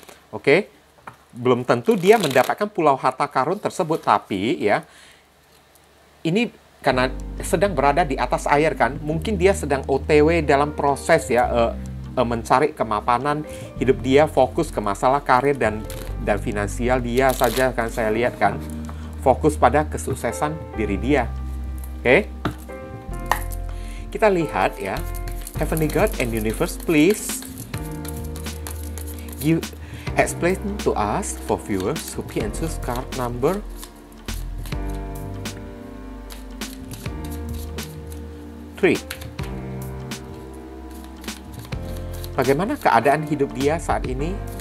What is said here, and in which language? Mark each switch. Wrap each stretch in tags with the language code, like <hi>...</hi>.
<id>Oke, belum tentu dia mendapatkan pulau harta karun tersebut, tapi ya, ini karena sedang berada di atas air kan, mungkin dia sedang OTW dalam proses ya, mencari kemapanan hidup dia, fokus ke masalah karir dan finansial dia saja kan, saya lihat kan, fokus pada kesuksesan diri dia. Oke. Kita lihat ya,</id> <en>Heavenly God and Universe, please explain to us for viewers who pick and choose card number 3.</en> <id>Bagaimana keadaan hidup dia saat ini?</id>